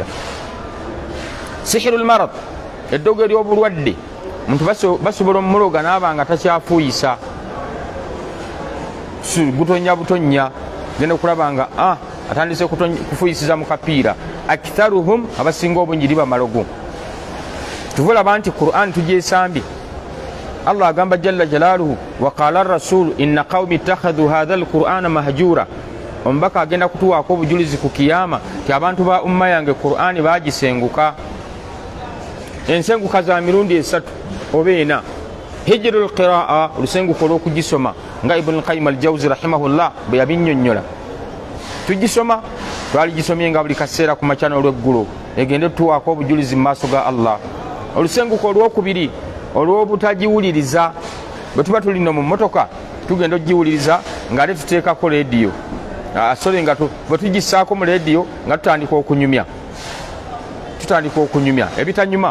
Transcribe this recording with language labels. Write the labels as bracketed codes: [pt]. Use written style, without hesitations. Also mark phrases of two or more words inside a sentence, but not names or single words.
[ar] سحر المرض [lg] eddogo ery'obulwadde muntu basobola omuloga naaba nga takyafuuyisa gutonya butonya genda okulaba nga atandise kufuyisiza mu kapiira. Aktharuhum abasinga obungi liba malogo. Tuvulaba nti Qur'an tugyesambye. [ar] Allah agamba جل جلاله وقال الرسول إن قومي اتخذوا هذا القرآن مهجورا. [lg] Omubaka agenda kutuwaako obujulizi ku kiyama ti abantu ba umma yange Qur'ani bagisenguka. Ensenguka za mirundi 3 oba 4. [ar] هجر القراءة [lg] olusenguko olw'okugisoma nga Ibn Qayyim al-Jawzi rahimahullah bwe yabinnyonnyola. Tugisoma twaligisomye nga buli kaseera ku makya n'olweggulo egende tuwaako obujulizi mu maaso ga Allah. Olusenguko olw'okubiri olw'obutagiwuliriza bwe tuba tulina mu mmotoka tugenda ogiwuliriza nga ate tuteekako leediyo nga bwe tugissaako mu leediyo nga tutandika okunyumya ebitanyuma.